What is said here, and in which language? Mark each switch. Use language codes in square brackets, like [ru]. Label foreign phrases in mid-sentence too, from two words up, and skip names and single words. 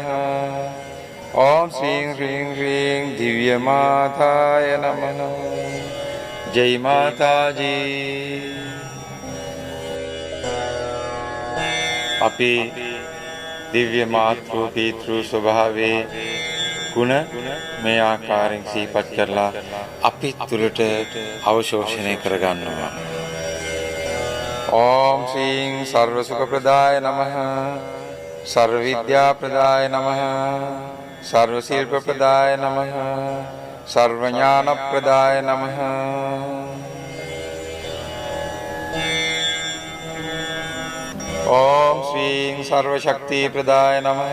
[sa] ओम श्री ह्रीं ह्रीं दिव्य माताय नमः। [hi] जय माता जी। [si] අපි දිව්‍ය මාතෘ පිතෘ ස්වභාවේ ගුණ මේ ආකාරයෙන් සිහිපත් කරලා අපි තුළට අවශෝෂණය කරගන්නවා. [sa] ओम श्री सर्व सुख प्रदाय नमः। सर्व विद्या प्रदाय नमः। सर्व शिल्प प्रदाय नमः। सर्व ज्ञान प्रदाय नमः। ओम श्री सर्व शक्ति प्रदाय नमः।